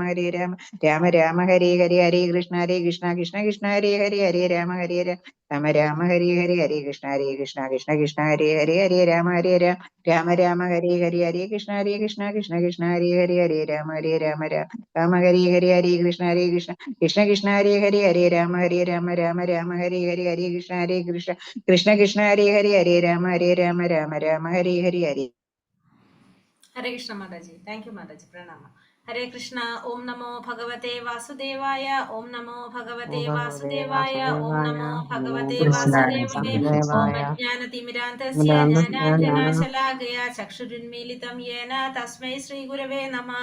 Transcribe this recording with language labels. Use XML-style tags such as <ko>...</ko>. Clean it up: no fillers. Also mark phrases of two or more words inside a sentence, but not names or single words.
<sa>രാമ ഹരേ ഹരേ ഹരേ കൃഷ്ണ കൃഷ്ണ കൃഷ്ണ ഹരേ ഹരേ രാമ രാമ ഹരേ ഹരേ ഹരേ കൃഷ്ണ കൃഷ്ണ കൃഷ്ണ ഹരേ രാമ രാമ ഹരേ ഹരേ ഹരേ കൃഷ്ണ കൃഷ്ണ കൃഷ്ണ ഹരേ രാമ രാമ ഹരേ ഹരേ ഹരേ കൃഷ്ണ കൃഷ്ണ കൃഷ്ണ ഹരേ രാമ രാമ ഹരേ ഹരേ ഹരേ കൃഷ്ണ കൃഷ്ണ ഹരേ രാമ ഹരേ ഹരേ ഹരേ. ഹരേ കൃഷ്ണ</sa> <ml>മാതാജി.</ml> <en>thank you</en> <ml>മാതാജി. പ്രണാമ.</ml> <sa>ഹരേ കൃഷ്ണ. ഓം നമോ ഭഗവതേ വാസുദേവായ. ഓം നമോ ഭഗവതേ വാസുദേവായ. ഓം നമോ ഭഗവതേ വാസുദേവായ. ഓം അജ്ഞാനതിമിരാന്തസ്യ ജ്ഞാനാഞ്ജനാശലാകയാ ചക്ഷുരുന്മീലിതം യേന തസ്മൈ ശ്രീ ഗുരവേ നമഃ.</sa>